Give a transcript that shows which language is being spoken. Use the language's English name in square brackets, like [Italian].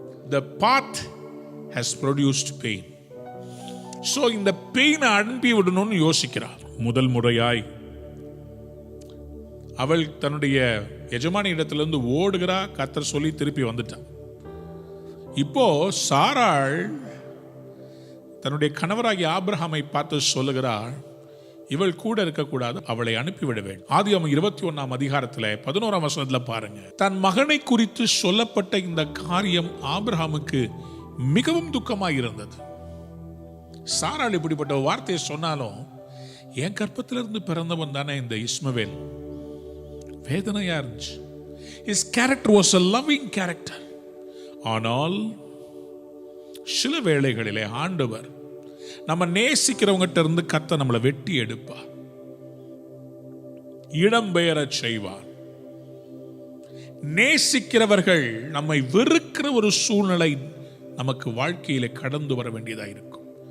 [English] The path has produced pain. [Tamil] So இந்த பெயினை அனுப்பி விடணும்னு யோசிக்கிறார். முதல் முறையாய் அவள் தன்னுடைய எஜமானி இடத்திலிருந்து ஓடுகிறா. கர்த்தர் சொல்லி திருப்பி வந்துட்டான். இப்போ சாராள் தன்னுடைய கணவராகிய ஆபிரகாமை பார்த்து சொல்லுகிறாள், இவள் கூட இருக்கக்கூடாது, அவளை அனுப்பிவிட வேண்டும். ஆதியாகமம் 21ஆம் அதிகாரத்தில் 11ஆம் வசனத்தில் பாருங்க. தன் மகனை குறித்து சொல்லப்பட்ட இந்த காரியம் ஆபிரகாமுக்கு மிகவும் துக்கமாக இருந்தது. சாராள் இப்படிப்பட்ட வார்த்தையை சொன்னாலும், என் கற்பத்திலிருந்து பிறந்தவன் தானே இந்த இஸ்மவேல், வேதனையா இருந்துச்சு. [English] His character was a loving character. [Tamil] ஆனால் சில வேளைகளிலே ஆண்டவர் நம்ம நேசிக்கிறவங்கிட்ட இருந்து கர்த்தர் நம்மளை வெட்டி எடுப்பார், இடம்பெயர செய்வார். நேசிக்கிறவர்கள் நம்மை வெறுக்கிற ஒரு சூழ்நிலை நமக்கு வாழ்க்கையில கடந்து வர வேண்டியதா இருக்கும்.